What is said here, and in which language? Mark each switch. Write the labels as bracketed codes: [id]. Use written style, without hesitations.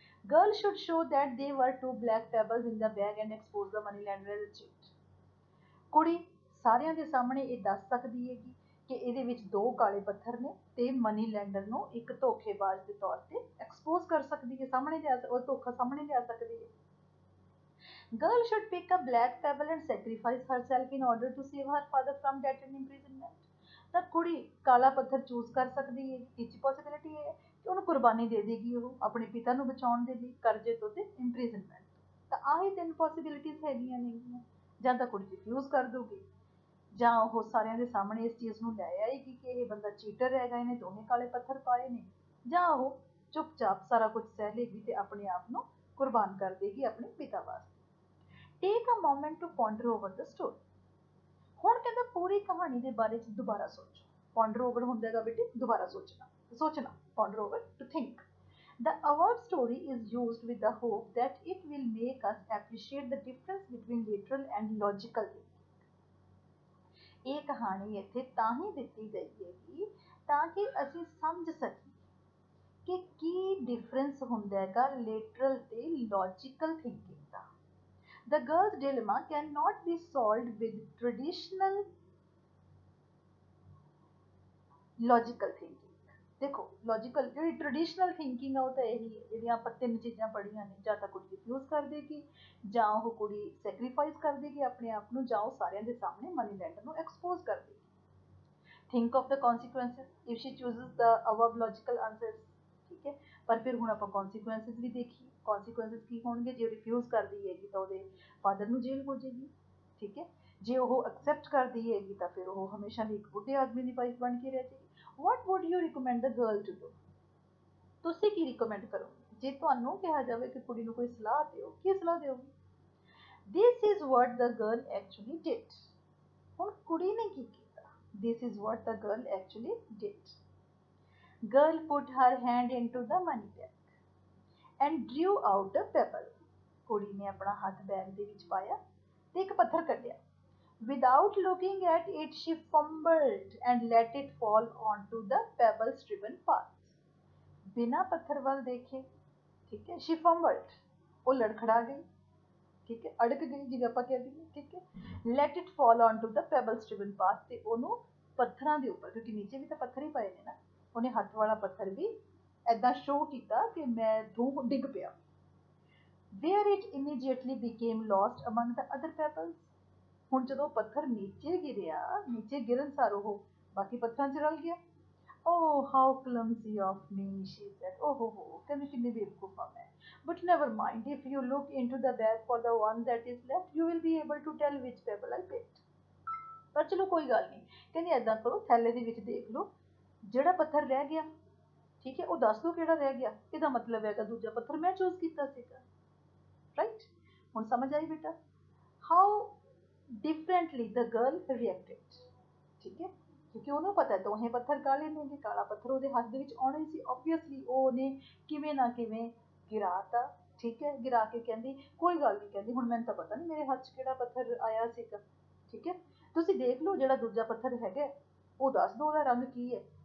[en] Girl should show that they were 2 black pebbles in the bag and expose the money lender as a cheat. [pa] ਕੁੜੀ ਸਾਰਿਆਂ ਦੇ ਸਾਹਮਣੇ ਇਹ ਦੱਸ ਸਕਦੀ ਹੈਗੀ ਕਿ ਇਹਦੇ ਵਿੱਚ 2 ਕਾਲੇ ਪੱਥਰ ਨੇ ਤੇ ਮਨੀ ਲੈਂਡਰ ਨੂੰ ਇੱਕ ਧੋਖੇਬਾਜ਼ ਦੇ ਤੌਰ ਤੇ ਐਕਸਪੋਜ਼ ਕਰ ਸਕਦੀ ਹੈ, ਸਾਹਮਣੇ ਲਿਆ, ਉਹ ਧੋਖਾ ਸਾਹਮਣੇ ਲਿਆ ਸਕਦੀ ਹੈ। [en] Girl should pick a black pebble and sacrifice herself in order to save her father from death and imprisonment. [pa] ਤਾਂ ਕੁੜੀ ਕਾਲਾ ਪੱਥਰ ਚੂਜ਼ ਕਰ ਸਕਦੀ ਹੈ। ਤੀਜੀ ਪੋਸੀਬਿਲਿਟੀ ਹੈ ਕਿ ਉਹਨੂੰ ਕੁਰਬਾਨੀ ਦੇ ਦੇਗੀ ਉਹ ਆਪਣੇ ਪਿਤਾ ਨੂੰ ਬਚਾਉਣ ਦੇ ਲਈ ਕਰਜ਼ੇ ਤੋਂ ਤੇ ਇੰਪ੍ਰਿਜ਼ਨਮੈਂਟ। ਤਾਂ ਆਹੀ 3 ਪੋਸੀਬਿਲਿਟੀਜ਼ ਹੈਗੀਆਂ ਨੇਗੀਆਂ। ਜਾਂ ਤਾਂ ਕੁੜੀ ਰਿਫਿਊਜ਼ ਕਰ ਦੂਗੀ, ਜਾਂ ਉਹ ਸਾਰਿਆਂ ਦੇ ਸਾਹਮਣੇ ਇਸ ਚੀਜ਼ ਨੂੰ ਲੈ ਆਏਗੀ ਕਿ ਇਹ ਬੰਦਾ ਚੀਟਰ ਹੈਗਾ, ਇਹਨੇ ਦੋਵੇਂ ਕਾਲੇ ਪੱਥਰ ਪਾਏ ਨੇ, ਜਾਂ ਉਹ ਚੁੱਪਚਾਪ ਸਾਰਾ ਕੁਝ ਸਹਿ ਲੇਗੀ ਤੇ ਆਪਣੇ ਆਪ ਨੂੰ ਕੁਰਬਾਨ ਕਰ ਦੇਗੀ ਆਪਣੇ ਪਿਤਾ ਵਾਸਤੇ। [en] Take a moment to ponder over the story. [pa] ਹੁਣ ਕਹਿੰਦਾ ਪੂਰੀ ਕਹਾਣੀ ਦੇ ਬਾਰੇ ਚ ਦੁਬਾਰਾ ਸੋਚੋ। ਪੌਂਡਰ ਓਵਰ ਹੁੰਦਾ ਹੈਗਾ ਬੇਟੇ ਦੁਬਾਰਾ ਸੋਚਣਾ, [en] ponder over to think. The above story is used with the hope that it will make us appreciate the difference between literal and logical thinking. [pa] ਇਹ ਕਹਾਣੀ ਇੱਥੇ ਤਾਂ ਹੀ ਦਿੱਤੀ ਗਈ ਹੈਗੀ ਤਾਂ ਕਿ ਅਸੀਂ ਸਮਝ ਸਕੀਏ ਕਿ ਕੀ ਡਿਫਰੈਂਸ ਹੁੰਦਾ ਹੈਗਾ ਲਿਟਰਲ ਤੇ logical thinking ਦਾ। [en] The girl's dilemma cannot be solved with traditional logical thinking. [hi] देखो [pa] लॉजिकल ਜਿਹੜੀ ट्रेडिशनल थिंकिंग ਆ ਉਹ ਤਾਂ ਇਹੀ ਹੈ ਜਿਹੜੀਆਂ ਆਪਾਂ 3 ਚੀਜ਼ਾਂ ਪੜ੍ਹੀਆਂ ਨੇ, ਜਾਂ ਤਾਂ ਕੁੜੀ ਰਿਫਿਊਜ਼ ਕਰ ਦੇਗੀ, ਜਾਂ ਉਹ ਕੁੜੀ ਸੈਕਰੀਫਾਈਸ ਕਰ ਦੇਗੀ ਆਪਣੇ ਆਪ ਨੂੰ, ਜਾਂ ਉਹ ਸਾਰਿਆਂ ਦੇ ਸਾਹਮਣੇ ਮਨੀ ਲੈਂਡਰ ਨੂੰ ਐਕਸਪੋਜ਼ ਕਰ ਦੇਗੀ। [en] Think of the consequences if she chooses the above logical answers. [pa] ਠੀਕ ਹੈ, ਪਰ ਫਿਰ ਹੁਣ ਆਪਾਂ consequences ਵੀ ਦੇਖੀਏ। consequences ਕੀ ਹੋਣਗੇ? ਜੇ ਰਿਫਿਊਜ਼ ਕਰਦੀ ਹੈਗੀ ਤਾਂ ਉਹਦੇ ਫਾਦਰ ਨੂੰ ਜੇਲ੍ਹ ਹੋ ਜਾਏਗੀ। ਠੀਕ ਹੈ, ਜੇ ਉਹ ਐਕਸੈਪਟ ਕਰਦੀ ਹੈਗੀ ਤਾਂ ਫਿਰ ਉਹ ਹਮੇਸ਼ਾ ਲਈ ਇੱਕ ਬੁੱਢੇ ਆਦਮੀ ਦੀ ਵਾਈਫ ਬਣ ਕੇ ਰਹਿ ਜਾਏਗੀ। [en] What would you recommend the girl to do? [pa] ਤੁਸੀਂ ਕੀ ਰਿਕਮੈਂਡ ਕਰੋਗੇ ਜੇ ਤੁਹਾਨੂੰ ਕਿਹਾ ਜਾਵੇ ਕਿ ਕੁੜੀ ਨੂੰ ਕੋਈ ਸਲਾਹ ਦਿਓ, ਕੀ ਸਲਾਹ ਦਿਓਗੇ? [en] This is what the girl actually did. [pa] ਹੁਣ ਕੁੜੀ ਨੇ ਕੀ ਕੀਤਾ? [en] This is what the girl actually did. Girl put her hand into the money bag and drew out a pebble. [pa] ਕੁੜੀ ਨੇ ਆਪਣਾ ਹੱਥ ਬੈਗ ਦੇ ਵਿੱਚ ਪਾਇਆ ਤੇ ਇੱਕ ਪੱਥਰ ਕੱਢਿਆ। [en] Without looking at it, she fumbled and let it fall onto the pebble-strewn path. [hi] बिना पत्थर वाल देखे, ठीक है, [en] she fumbled, [hi] वो लड़खड़ा गई, ठीक है, [pa] अड़क गई जिवें आपां कह दईए, [hi] ठीक है। [en] Let it fall onto the pebble-strewn path [pa] ते ਉਹਨੂੰ ਪੱਥਰਾਂ ਦੇ ਉੱਪਰ, ਕਿਉਂਕਿ ਨੀਚੇ ਵੀ ਤਾਂ ਪੱਥਰ ਹੀ ਪਏ ਨੇ ਨਾ, ਉਹਨੇ ਹੱਥ ਵਾਲਾ ਪੱਥਰ ਵੀ ਏਦਾਂ ਸ਼ੋਅ ਕੀਤਾ ਕਿ ਮੈਂ ਧੂਹ ਡਿੱਗ ਪਿਆ। [en] Where it immediately became lost among the other pebbles. [pa] ਹੁਣ ਜਦੋਂ ਪੱਥਰ ਨੀਚੇ ਗਿਰਿਆ, ਨੀਚੇ ਗਿਰਨ ਸਾਰ ਉਹ ਬਾਕੀ ਪੱਥਰਾਂ 'ਚ ਰਲ ਗਿਆ। [en] Oh how clumsy of me, she said. Oh [pa] ਕਹਿੰਦੀ ਕਿੰਨੀ ਬੇਵਕੂਫ ਆ ਮੈਂ। [en] But never mind, if you look into the bag for the one that is left, you will be able to tell which pebble I picked. [pa] ਪਰ ਚਲੋ ਕੋਈ ਗੱਲ ਨਹੀਂ, ਕਹਿੰਦੀ ਏਦਾਂ ਕਰੋ ਥੈਲੇ ਦੇ ਵਿੱਚ ਦੇਖ ਲਓ ਜਿਹੜਾ ਪੱਥਰ ਰਹਿ ਗਿਆ, ਠੀਕ ਹੈ, ਉਹ ਦੱਸ ਦਿਓ ਕਿਹੜਾ ਰਹਿ ਗਿਆ, ਇਹਦਾ ਮਤਲਬ ਹੈਗਾ ਦੂਜਾ ਪੱਥਰ ਮੈਂ ਚੂਜ਼ ਕੀਤਾ ਸੀਗਾ, ਰਾਈਟ। ਹੁਣ ਸਮਝ ਆਈ ਬੇਟਾ [en] how differently the girl reacted, [hi] ठीक है, क्योंकि [pa] ਉਹਨੂੰ ਪਤਾ ਦੋਹੇ ਪੱਥਰ ਕਾਲੇ ਨੇ, ਕਾਲਾ ਪੱਥਰ ਉਹਦੇ ਹੱਥ ਦੇ ਵਿੱਚ ਆਉਣਾ ਹੀ ਸੀ, ਆਬਵੀਅਸਲੀ ਉਹਨੇ ਕਿਵੇਂ ਨਾ ਕਿਵੇਂ ਗਿਰਾਤਾ, ਠੀਕ ਹੈ, ਗਿਰਾ ਕੇ ਕਹਿੰਦੀ ਕੋਈ ਗੱਲ ਨਹੀਂ, ਕਹਿੰਦੀ ਹੁਣ ਮੈਨੂੰ ਤਾਂ ਪਤਾ ਨਹੀਂ ਮੇਰੇ ਹੱਥ 'ਚ ਕਿਹੜਾ ਪੱਥਰ ਆਇਆ ਸੀਗਾ, ਠੀਕ ਹੈ, ਤੁਸੀਂ ਦੇਖ ਲਓ ਜਿਹੜਾ ਦੂਜਾ ਪੱਥਰ ਹੈਗਾ ਉਹ ਦੱਸ ਦਿਓ ਉਹਦਾ ਰੰਗ ਕੀ ਹੈ,